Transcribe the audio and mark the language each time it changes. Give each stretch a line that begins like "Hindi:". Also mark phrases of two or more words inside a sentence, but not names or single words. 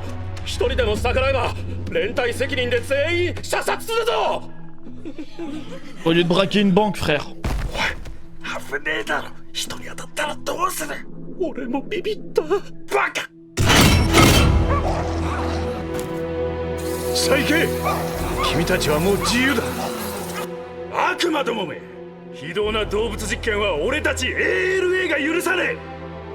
Japanese: 一人でも逆らえば連帯責任で全員射殺するぞ。
French: Au lieu de braquer une banque, frère.
Japanese: 危ねえだろ。人に当たったらどうする。俺もビビった。バカ。さあ行け。君たちはもう自由だ。悪魔どもめ。非道な動物実験は俺たち ALA が許さねえ。